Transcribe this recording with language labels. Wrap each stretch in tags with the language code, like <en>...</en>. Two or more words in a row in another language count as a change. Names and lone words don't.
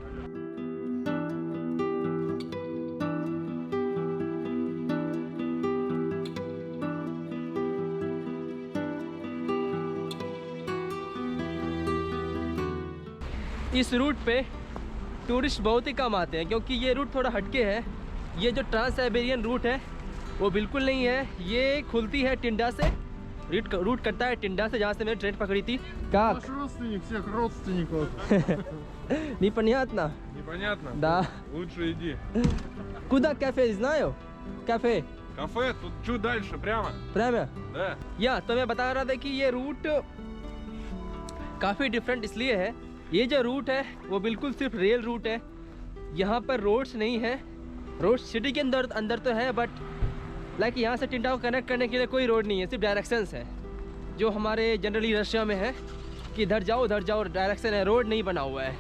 <hi>इस रूट पे टूरिस्ट बहुत ही कम आते हैं क्योंकि ये रूट थोड़ा हटके है। ये जो ट्रांस साइबेरियन रूट है वो बिल्कुल नहीं है। ये खुलती है टिंडा से, रूट कटता है टिंडा से, जहाँ से मैंने ट्रेन पकड़ी थी।</hi> <ru>Наш родственник всех родственников. Непонятно? Непонятно? Да. Лучше иди. Куда кафе, знаю? Кафе. Кафе тут чуть дальше, прямо. Прямо? Да.</ru> <hi>या तो मैं बता रहा था कि ये रूट काफ़ी डिफरेंट इसलिए है। ये जो रूट है वो बिल्कुल सिर्फ रेल रूट है। यहाँ पर रोड्स नहीं है। रोड्स सिटी के अंदर तो है</hi> <en>but like</en> <hi>यहाँ से टिंडा को कनेक्ट करने के लिए कोई रोड नहीं है, सिर्फ डायरेक्शंस है जो हमारे जनरली रशिया में है कि इधर जाओ डायरेक्शन है, रोड नहीं बना हुआ है।</hi>